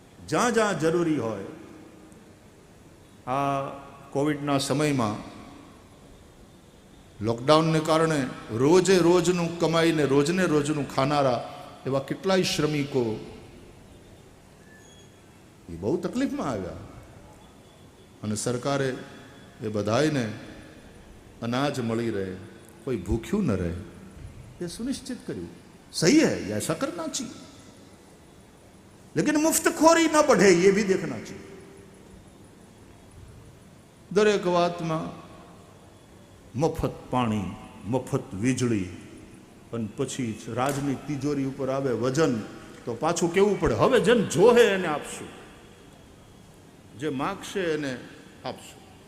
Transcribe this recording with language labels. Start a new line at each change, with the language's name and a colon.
Gujarati: જ્યાં જ્યાં જરૂરી હોય, આ કોવિડના સમયમાં લોકડાઉનને કારણે રોજે રોજનું કમાઈને રોજને રોજનું ખાનારા એવા કેટલાય શ્રમિકો એ બહુ તકલીફમાં આવ્યા અને સરકારે એ બધાને અનાજ મળી રહે, કોઈ ભૂખ્યું ન રહે,
Hindi: ये सुनिश्चित
Gujarati: કર્યું.
Hindi: सही है, ये ऐसा करना चाहिए, लेकिन मुफ्तखोरी न बढ़े ये भी देखना चाहिए.
Gujarati: દરેક વાતમાં મફત પાણી, મફત વીજળી અને પછી રાજની તિજોરી ઉપર આવે વજન તો પાછું કેવું પડે, હવે જેને જોહે એને આપશું, જે માગશે એને આપશું.